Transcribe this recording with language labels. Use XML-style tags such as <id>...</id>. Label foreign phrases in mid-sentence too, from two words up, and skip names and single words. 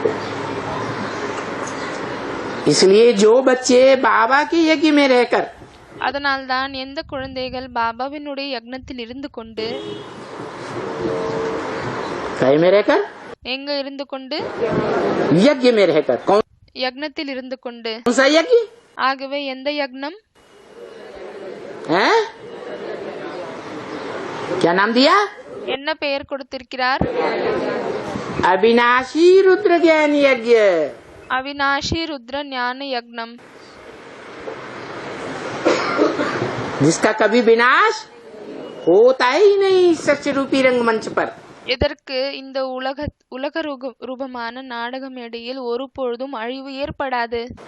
<hi>इसलिए जो बच्चे बाबा के यज्ञ में रहकर</hi> <ta>அதனால்தான் எந்த குழந்தைகள் பாபாவினுடைய யக்னத்தில் இருந்து கொண்டு</ta> <hi>कहीं में रहकर</hi> <ta>எங்க இருந்து கொண்டு</ta> <hi>यज्ञ में रहकर कौन</hi> <ta>யக்னத்தில் இருந்து கொண்டு</ta> <hi>सा यज्ञ</hi> <ta>ஆகவே எந்த யக்னம்</ta> <hi>है? क्या नाम दिया?</hi> <ta>என்ன பெயர் கொடுத்திருக்கிறார்?</ta> <hi>अविनाशी रुद्र ज्ञान यज्ञ।</hi> <ta>அவிநாஷி ருத்ர ஞான யக்னம்,</ta> <hi>जिसका कभी विनाश होता ही नहीं सच रूपी रंगमंच पर।</hi> <ta>இதற்கு இந்த உலக ரூபமான நாடக மேடையில் ஒரு பொழுதும் அழிவு ஏற்படாது.</ta>